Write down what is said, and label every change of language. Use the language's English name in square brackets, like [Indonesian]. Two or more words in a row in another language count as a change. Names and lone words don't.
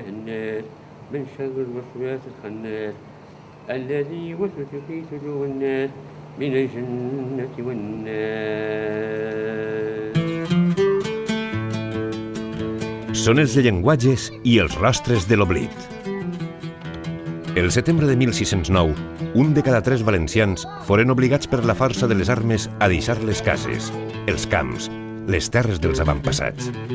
[Arabic] الناس من شر الوسواس الخناس الذي يوسوس في صدور الناس من الجنة والناس. [Catalan] Són els llenguatges i els rostres de l'oblit. El setembre de 1609, un de cada 3 valencians foren obligats per la força de les armes a deixar les cases, els camps, les terres dels avantpassats.